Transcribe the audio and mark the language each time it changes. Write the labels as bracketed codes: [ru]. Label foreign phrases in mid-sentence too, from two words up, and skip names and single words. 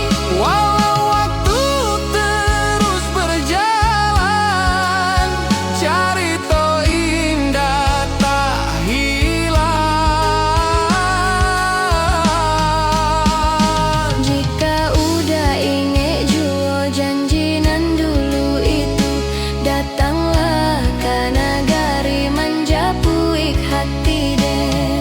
[id] walau waktu terus berjalan, cerita indah tak hilang. [min] jika udah ingat jua janji nan dulu itu, datanglah ke nagari menjapuik hati deh.